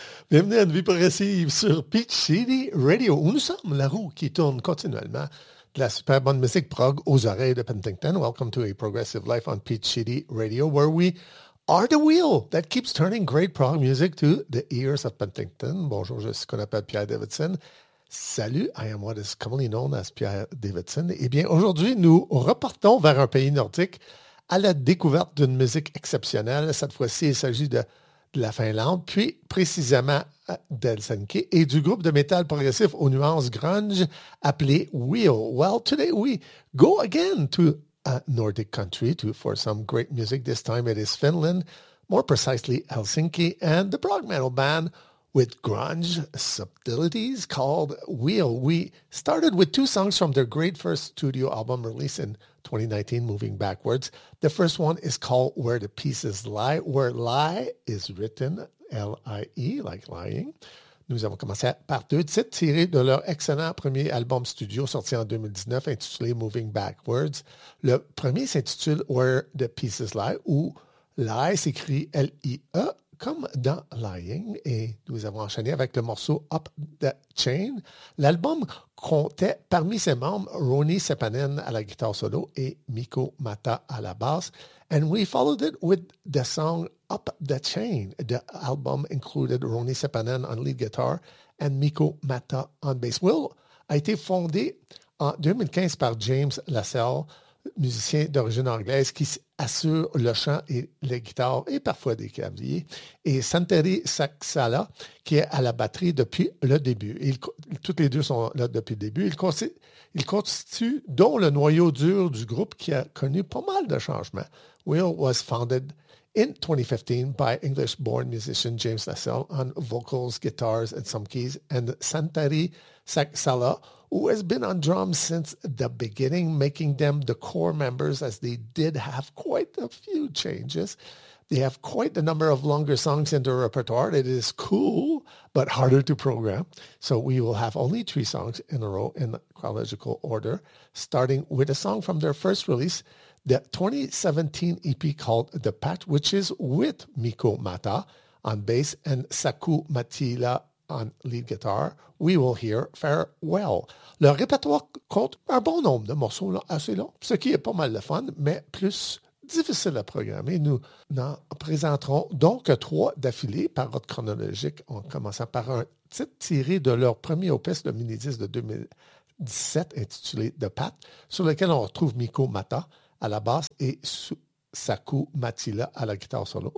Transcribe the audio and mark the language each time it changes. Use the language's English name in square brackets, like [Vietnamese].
[French] Bienvenue à une vie progressive sur Peach City Radio, où nous sommes, la roue qui tourne continuellement de la super bonne musique prog aux oreilles de Penticton. [English] Welcome to a progressive life on Peach City Radio, where we are the wheel that keeps turning great prog music to the ears of Penticton. [French] Bonjour, je suis ce qu'on appelle Pierre Davidson. [English] Salut, I am what is commonly known as Pierre Davidson. [French] Eh bien, aujourd'hui, nous repartons vers un pays nordique à la découverte d'une musique exceptionnelle. Cette fois-ci, il s'agit de la Finlande, puis précisément d'Helsinki et du groupe de métal progressif aux nuances grunge appelé Wheel. [English] Well, today we go again to a Nordic country for some great music. This time it is Finland, more precisely Helsinki, and the prog metal band with grunge subtleties called Wheel. We started with two songs from their great first studio album release in 2019, Moving Backwards. The first one is called Where the Pieces Lie. Where lie is written, L-I-E, like lying. [French] Nous avons commencé par deux titres tirés de leur excellent premier album studio sorti en 2019 intitulé Moving Backwards. Le premier s'intitule Where the Pieces Lie, où lie s'écrit L-I-E, comme dans Lying, et nous avons enchaîné avec le morceau Up the Chain. L'album comptait parmi ses membres Roni Seppänen à la guitare solo et Mikko Mata à la basse. [English] And we followed it with the song Up the Chain. The album included Roni Seppänen on lead guitar and Mikko Mata on bass. [French] Will a été fondé en 2015 par James Lassell, musicien d'origine anglaise qui assure le chant et les guitares et parfois des claviers, et Santeri Saksala, qui est à la batterie depuis le début. Toutes les deux sont là depuis le début. Il constitue donc le noyau dur du groupe qui a connu pas mal de changements. [English] Wheel was founded in 2015 by English-born musician James Lassell on vocals, guitars, and some keys, and Santeri Saksala, who has been on drums since the beginning, making them the core members, as they did have quite a few changes. They have quite a number of longer songs in their repertoire. It is cool, but harder to program. So we will have only three songs in a row in chronological order, starting with a song from their first release, the 2017 EP called The Patch, which is with Mikko Mata on bass and Saku Matila on lead guitar. We will hear Farewell. [French] Le répertoire compte un bon nombre de morceaux assez longs, ce qui est pas mal de fun, mais plus difficile à programmer. Nous n'en présenterons donc trois d'affilée par ordre chronologique, en commençant par un titre tiré de leur premier opus, le mini-disque de 2017, intitulé The Path, sur lequel on retrouve Mikko Mata à la basse et Saku Matila à la guitare solo.